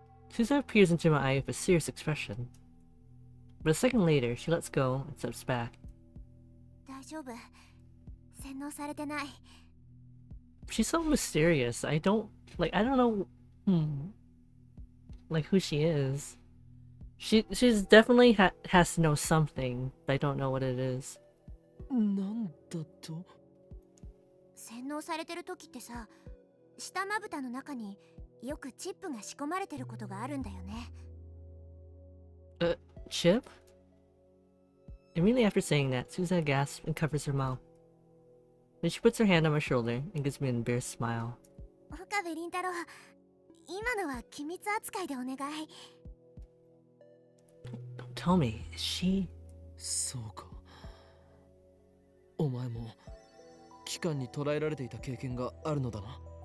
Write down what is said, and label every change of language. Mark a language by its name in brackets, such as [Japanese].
[English] Suzaha peers into my eye with a serious expression. But a second later, she lets go and steps back. [Japanese] 大丈夫洗脳されてない [English] She's so mysterious. I don't know, like who she is. She's definitely has to know something, but I don't know what it is. [Japanese] なんだと洗脳されてる時ってさ下まぶたの中によくチップが仕込まれてることがあるんだよね [English] Chip? Immediately after saying that, Suzaha gasps and covers her mouth. Then she puts her hand on my shoulder and gives me an embarrassed smile. [Japanese] 岡部倫太郎今のは機密扱いでお願い [English] Don't tell me, is she... [Japanese] そうかお前も機関に捕らえられていた経験があるのだな